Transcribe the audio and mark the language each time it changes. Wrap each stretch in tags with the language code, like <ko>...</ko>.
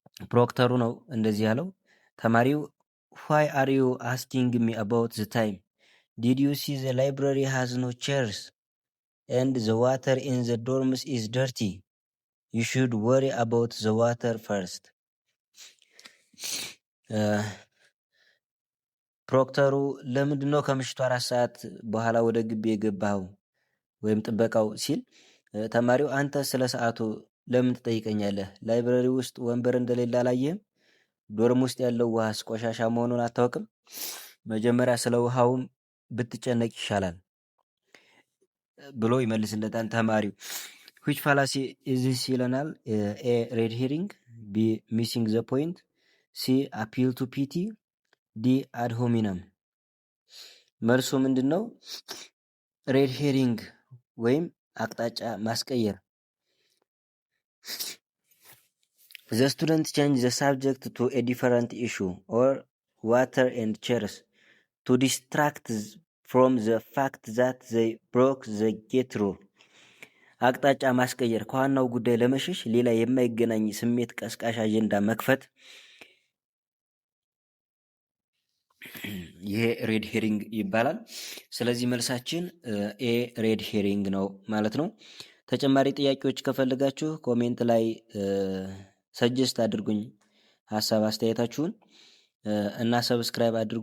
<am>ፕሮክተሩ ነው እንደዚህ ያለው። ተማሪው</am> <en>why are you asking me about the time? Did you see the library has no chairs and the water in the dorms is dirty? You should worry about the water first.</en> <am>ፕሮክተሩ ለምንድን ነው ከምሽቱ 4 ሰዓት በኋላ ወደ ግቢ የገባኸው ወይም ጥበቃው ሲል ተማሪው አንተ ስለ ሰዓቱ ለምን ትጠይቀኛለህ? ላይብረሪ ውስጥ ወንበር እንደሌለ አላየህም? ዶርም ውስጥ ያለው ውሃስ ቆሻሻ መሆኑን አታውቅም? መጀመሪያ ስለ ውሃውም ብትጨነቅ ይሻላል ብሎ ይመልስለታል ተማሪው።</am> <en>which fallacy is this</en> <am>ይለናል።</am> <en>A. red herring, B. missing the point, C. appeal to pity, D.</en> <am>ad hominem። መልሱ ምንድን ነው? ሬድ ሄሪንግ ወይም አቅጣጫ ማስቀየር።</am> <en>The student changed the subject to a different issue or water and chairs to distract from the fact that they broke the gate rule.</en> <am>አቅጣጫ ማስቀየር ከዋናው ጉዳይ ለመሸሽ ሌላ የማይገናኝ ስሜት ቀስቃሽ አጀንዳ መክፈት። ይሄ ሬድ ሄሪንግ ይባላል። ስለዚህ መልሳችን ኤ ሬድ ሄሪንግ ነው ማለት ነው። ተጨማሪ ጥያቄዎች ከፈለጋችሁ ኮሜንት ላይ ሰጀስት አድርጉኝ ሀሳብ አስተያየታችሁን እና ሰብስክራይብ አድርጉ።</am>